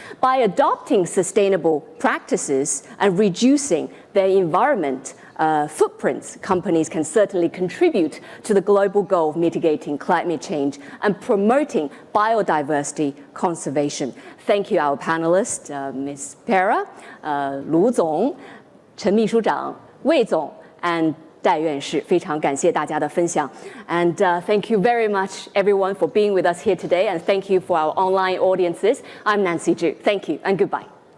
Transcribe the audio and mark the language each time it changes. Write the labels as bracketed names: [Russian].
[English] By adopting sustainable practices and reducing their environment footprints, companies can certainly contribute to the global goal of mitigating climate change and promoting biodiversity conservation. Thank you, our panelists, Ms. [Chinese] Pera, Lu Zong, 陈秘书长, Wei Zong, and 戴院士，非常感谢大家的分享。 [English] And thank you very much, everyone, for being with us here today, and thank you for our online audiences. I'm Nancy Zhu. Thank you and goodbye.